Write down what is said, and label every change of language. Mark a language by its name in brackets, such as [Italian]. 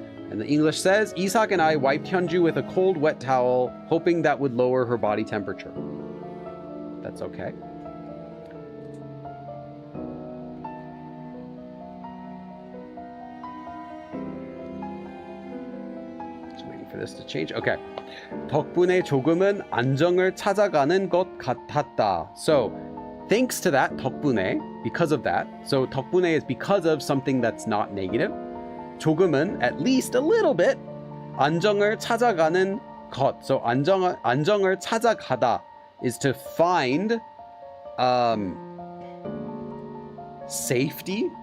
[English] And the English says, Isaac and I wiped Hyunju with a cold, wet towel, hoping that would lower her body temperature. That's okay. Just waiting for this to change. Okay. [Korean] 덕분에 조금은 안정을 찾아가는 것 같았다. [English] So, thanks to that, 덕분에, because of that. So, 덕분에 is because of something that's not negative. 조금은, at least a little bit. [Korean] 안정을 찾아가는 것. [English] So, [Korean] 안정을 찾아가다 [English] is to find safety.